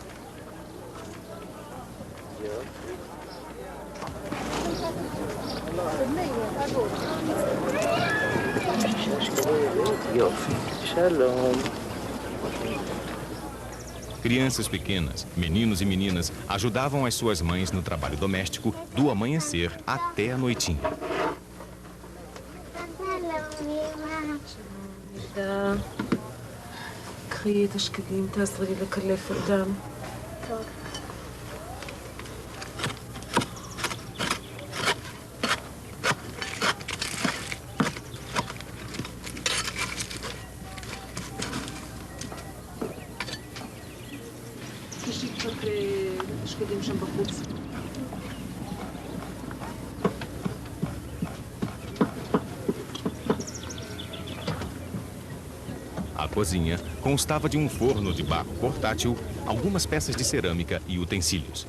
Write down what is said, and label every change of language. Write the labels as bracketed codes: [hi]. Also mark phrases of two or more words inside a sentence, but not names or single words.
[pt] Crianças pequenas, meninos e meninas, ajudavam as suas mães no trabalho doméstico do amanhecer até a noitinha. [he] תודה. קחי את השקדים, תעזרי לי לקלף אותם. טוב. תשאי קצת שקדים שם בחוץ. [pt] A cozinha constava de um forno de barro portátil, algumas peças de cerâmica e utensílios.